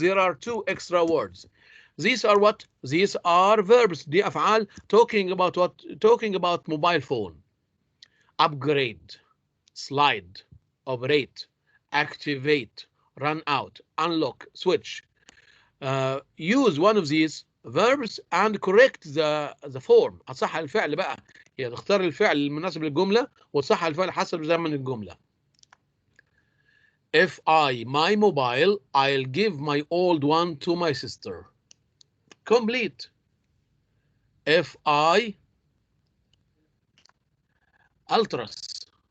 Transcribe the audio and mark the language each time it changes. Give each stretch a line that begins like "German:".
English: There are 2 extra words. These are what? These are verbs.
Arabic: دي أفعال.
English: Talking about what? Talking about mobile phone. Upgrade, slide, operate, activate, run out, unlock, switch. Use one of these verbs and correct the form.
Arabic: هتصحح الفعل بقى. يعني اختار الفعل المناسب للجملة وتصحح الفعل حسب زمن الجملة.
English: If my mobile, I'll give my old one to my sister. Complete. If ultras.